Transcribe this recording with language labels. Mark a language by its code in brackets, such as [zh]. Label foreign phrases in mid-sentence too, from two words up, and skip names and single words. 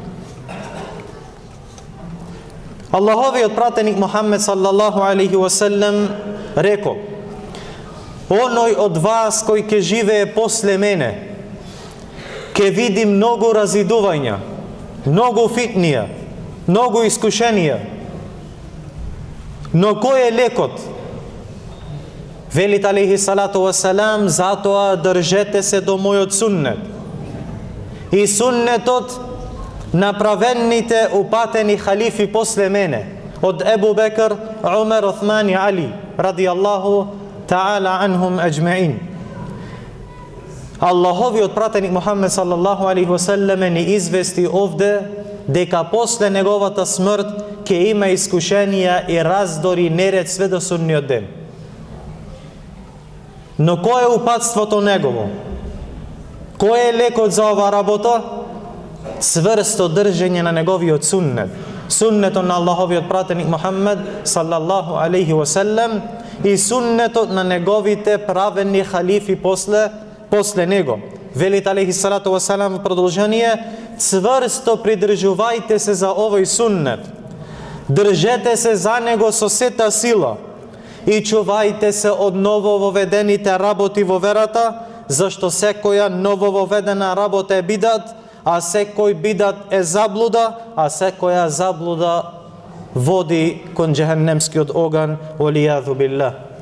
[mk] Аллаховиот пратеник Мухаммед [ar] صلى الله عليه وسلم [mk] рекол: оној од вас кој ќе живее после мене, ќе види многу разидувања, многу фитнија, многу искушенија. Но кој е лекот? Велит [ar] عليه الصلاة والسلام: [mk] затоа држете се до мојот суннет. И суннетот на праведните упатени халифи после мене, од Ебу Бекр, Умер, Осман и Али, [ar] رضي الله تعالى عنهم أجمعين. [mk] Аллаховиот пратеник Мухаммед [ar] صلى الله عليه وسلم [mk] ни извести овде дека после неговата смрт ќе има искушенија и раздори неред све до судниот ден. Но кој е упатството негово? Кој е лекот за ова работа? Цврсто држење на неговиот суннет. Суннетот на Аллаховиот пратеник Мухаммед [ar] صلى الله عليه وسلم [mk] и суннетот на неговите праведни халифи после него. Велит [ar] عليه الصلاة والسلام [mk] во продолжение: цврсто придржувајте се за овој суннет. Држете се за него со сета сила и чувајте се од новововедените работи во верата, зашто секоја новововедена работа е бидат, а секој бидат е заблуда, а секоја заблуда води кон џехенемскиот оган, [ar] والعياذ بالله.